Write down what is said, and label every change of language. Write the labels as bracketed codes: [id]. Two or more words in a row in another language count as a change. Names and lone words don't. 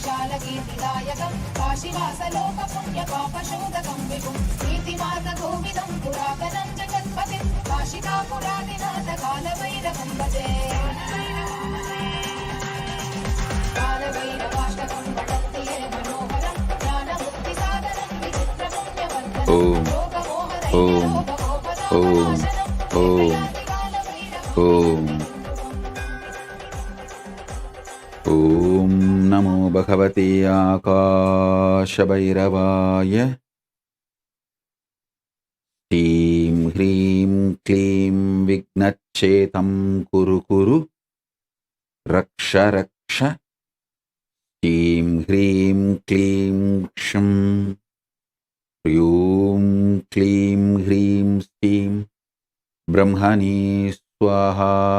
[sa] विशालकीर्तिदायकं काशीवासलोकपुण्यपापशोधकं विभुं नीतिमार्गगोविदं पुरातनं जगत्पतिं काशिकापुरादिनाथ कालभैरवं भजे कालभैरवाष्टकं पठन्ति ये मनोहरं ज्ञानमुक्तिसाधनं विचित्रपुण्यवर्धनं ఓం నమో భగవతే ఆకాశభైరవాయ. శ్రీం హ్రీం క్లీం విఘ్నచ్ఛేతం కురు కురు రక్ష రక్ష. శ్రీం హ్రీం క్లీం క్షం హ్రీం క్లీం హ్రీం శ్రీం బ్రహ్మణే స్వాహా.